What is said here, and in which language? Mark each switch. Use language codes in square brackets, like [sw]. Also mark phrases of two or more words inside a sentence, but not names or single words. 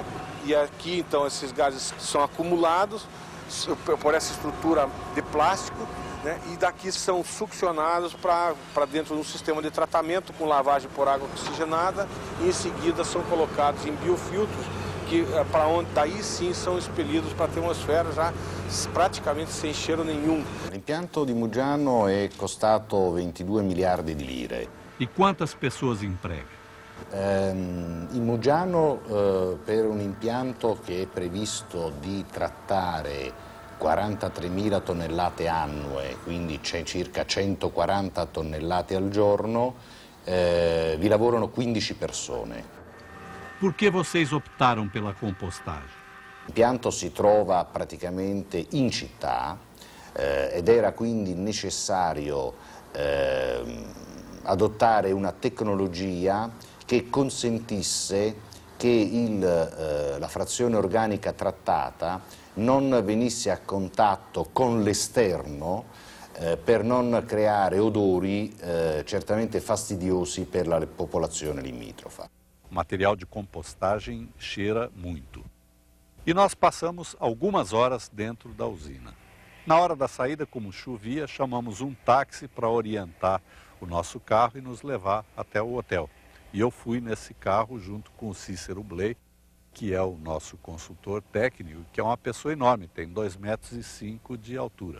[pt] E aqui, então, esses gases são acumulados por essa estrutura de plástico, né, e daqui são succionados para dentro de um sistema de tratamento com lavagem por água oxigenada e em seguida são colocados em biofiltros que para onde daí sim são expelidos para a atmosfera já praticamente sem cheiro nenhum. [it] L'impianto di Muggiano è costato 22 miliardi di lire. [pt] E quantas pessoas emprega? [it] In Muggiano per un impianto che è previsto di trattare 43.000 tonnellate annue, quindi c'è circa 140 tonnellate al giorno, vi lavorano 15 persone. [pt] Por que vocês optaram pela compostagem? [it] L'impianto si trova praticamente in città ed era quindi necessario adottare una tecnologia che consentisse che la frazione organica trattata non venisse a contatto con l'esterno per non creare odori certamente fastidiosi per la popolazione limitrofa. [pt] O material de compostagem cheira muito. E nós passamos algumas horas dentro da usina. Na hora da saída, como chovia, chamamos um táxi para orientar o nosso carro e nos levar até o hotel. E eu fui nesse carro junto com o Cícero Bley, que é o nosso consultor técnico, que é uma pessoa enorme, tem 2,5 metros de altura.